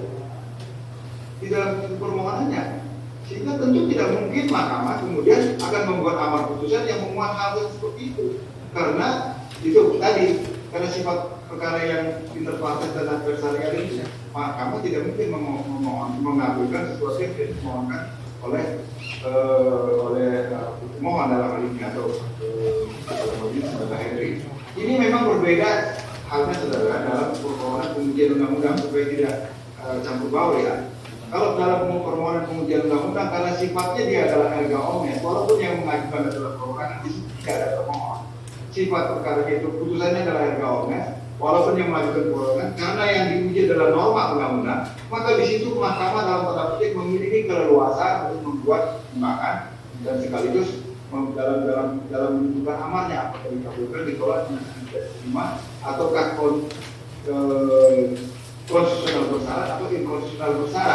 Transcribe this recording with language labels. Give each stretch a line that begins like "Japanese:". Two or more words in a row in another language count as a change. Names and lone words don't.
Indonesian: di dalam permohonannya, sehingga tentu tidak mungkin mahkamah kemudian akan membuat amar putusan yang memuat hal seperti itu, karena itu tadi karena sifat perkara yang interpartes dan adversarial ini, mahkamah tidak mungkin mengabulkan sesuatu yang dimohonkan oleh pemohon dalam hal ini atau saudara Henry. Ini memang berbeda halnya saudara dalam permohonan pengujian undang-undang supaya tidak campur baur ya. Kalau dalam permohonan pengujian undang-undang karena sifatnya dia adalah
Latin: erga omnes,
Indonesian: walaupun yang mengajukan adalah perorangan di situ tidak ada pemohon. Sifat perkara itu putusannya adalah
Latin: erga omnes,
Indonesian: walaupun yang mengajukan perorangan karena yang diuji adalah norma undang-undang, maka di situ mahkamah dalam tanda petik memiliki keleluasaan untuk membuat pertimbangan dan sekaligus dalam menentukan amarnya apakah dikabulkan, ditolak, tidak diterima, ataukah konstitusional bersyarat atau inkonstitusional bersyarat.